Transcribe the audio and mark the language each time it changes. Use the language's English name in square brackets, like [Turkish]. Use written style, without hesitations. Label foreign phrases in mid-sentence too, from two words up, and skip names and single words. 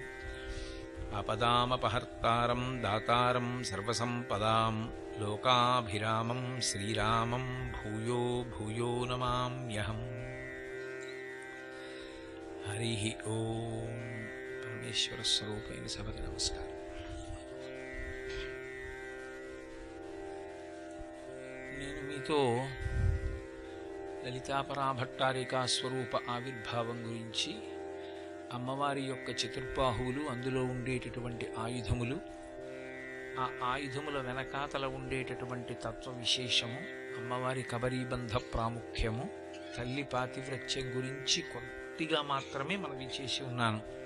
[Sanskrit] आपदामपहर्तारं दातारं सर्वसम्पदां लोकाभिरामं श्रीरामं भूयो भूयो नमाम्यहम्। हरिः ओम। [Hindi] परमेश्वर स्वरूपेण सबके नमस्कार। [Telugu] నేను మీతో లలితాపరాభట్టారికా స్వరూప ఆవిర్భావం గురించి, అమ్మవారి యొక్క చతుర్బాహువులు, అందులో ఉండేటటువంటి ఆయుధములు, ఆ ఆయుధముల వెనకాతల ఉండేటటువంటి తత్వ విశేషము, అమ్మవారి కబరీబంధ ప్రాముఖ్యము, తల్లి పాతివ్రత్యం గురించి కొద్దిగా మాత్రమే మనవి చేసి ఉన్నాను.